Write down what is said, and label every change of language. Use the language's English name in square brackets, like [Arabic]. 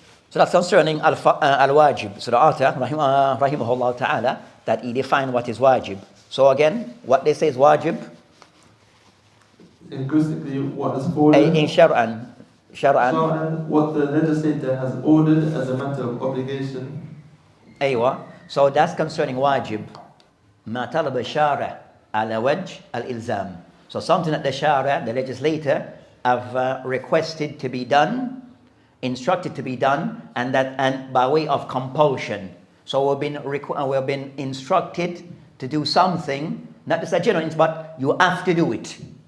[English] So that's concerning al-wajib. So the author, rahimahullah ta'ala, that he defined what is wajib. So again, what they say is wajib. Linguistically, what is fallen. In shar'an. Shar'an, what the legislator has ordered as a matter of obligation. [Arabic] أيوة. [English] So that's concerning wajib. [Arabic] ما طلب الشارع على وجه الإلزام. [English] So something that the shara, the legislator, have requested to be done, instructed to be done, and by way of compulsion. So we've been instructed to do something, not just a general, but you have to do it.